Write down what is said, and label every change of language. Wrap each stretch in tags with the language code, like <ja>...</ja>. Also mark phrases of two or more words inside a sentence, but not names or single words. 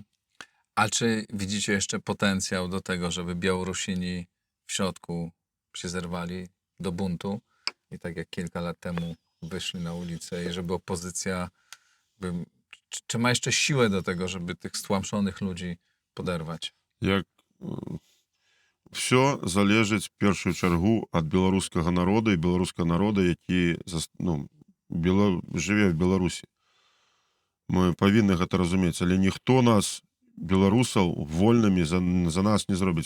<pl>A czy widzicie jeszcze potencjał do tego, żeby Białorusini w środku się zerwali do buntu i tak jak kilka lat temu wyszli na ulicę i żeby opozycja, czy ma jeszcze siłę do tego, żeby tych stłamszonych ludzi poderwać?</pl> <be>Як все залежыць в першую чаргу ад беларускага народа і беларускага народа, які жыве в Беларусі. Мы павінны гэта разумець, але ніхто нас, беларусаў, вольнымі за нас не зробіць.</be>